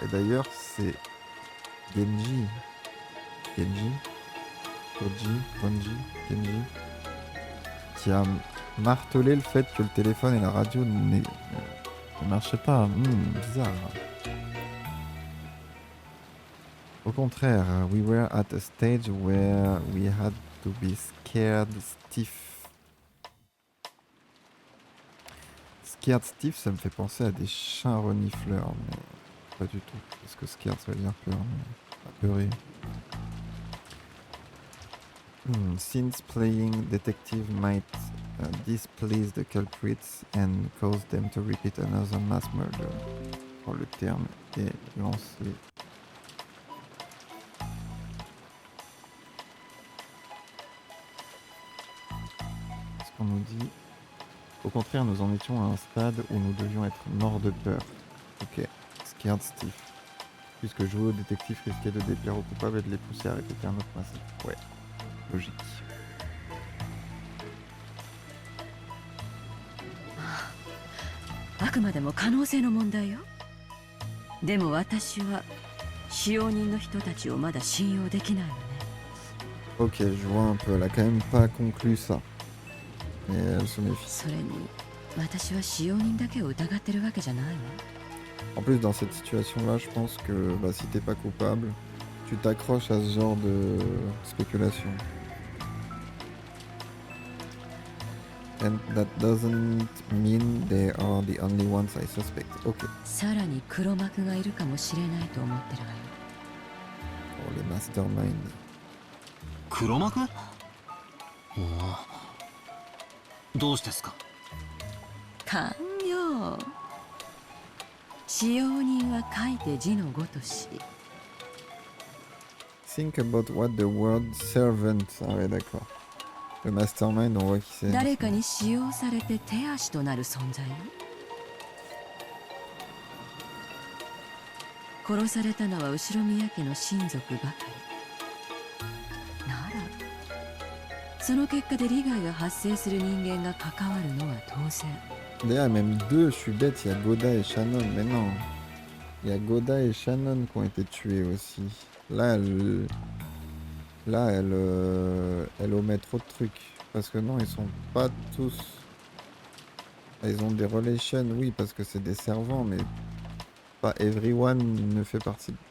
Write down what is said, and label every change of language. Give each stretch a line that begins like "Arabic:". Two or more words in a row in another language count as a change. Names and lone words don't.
French: Et d'ailleurs, c'est Genji, qui a martelé le fait que le téléphone et la radio ne marchaient pas. Bizarre. Au contraire,
English: we were at a stage where we had to be scared stiff. Scared stiff,
French: ça me fait penser à des chiens renifleurs, mais pas du tout. Parce que scared, ça veut dire peur, mais apeuré.
English: Since playing detective might displease the culprits and cause them to repeat another mass murder.
French: Oh, le terme est lancé. Ce qu'on nous dit. Au contraire, nous en étions à un stade où nous devions être morts de peur.
English: Ok, scared stiff.
French: Puisque jouer au détective risquait de déplaire aux coupables et de les pousser à répéter un autre massacre. Ouais, logique.
Japanese: あくまでも可能性の問題よ。でも私は使用人の人たちをまだ信用できないのね。
French: Ok, je vois un peu. Elle a quand même pas conclu ça. Et elle se méfie.
Japanese: それに私は使用人だけを疑ってるわけじゃないわ。
French: En plus, dans cette situation-là, je pense que bah, si t'es pas coupable, tu t'accroches à ce genre de spéculation.
English: And that doesn't mean they are the only ones I suspect.
French: Ok.
Japanese: さらに黒幕がいるかもしれないと思ってるわよ。
French: Oh, les masterminds.
Japanese: 黒幕？おお。どうしてですか？勘よ。使用人は書いて字のごとし。
English: Think about what the word servant.
French: Ah ouais, d'accord. Le mastermind, on voit qui c'est.
Japanese: 誰かに使用されて手足となる存在よ。殺されたのは後宮家の親族ばかり。ならその結果で利害が発生する人間が関わるのは当然。
French: D'ailleurs, même deux, je suis bête, il y a Goda et Shannon, mais non. Il y a Goda et Shannon qui ont été tués aussi. Là, elle omet trop de trucs. Parce que non, ils sont pas tous... Ils ont des relations, oui, parce que c'est des servants, mais pas everyone ne fait partie de...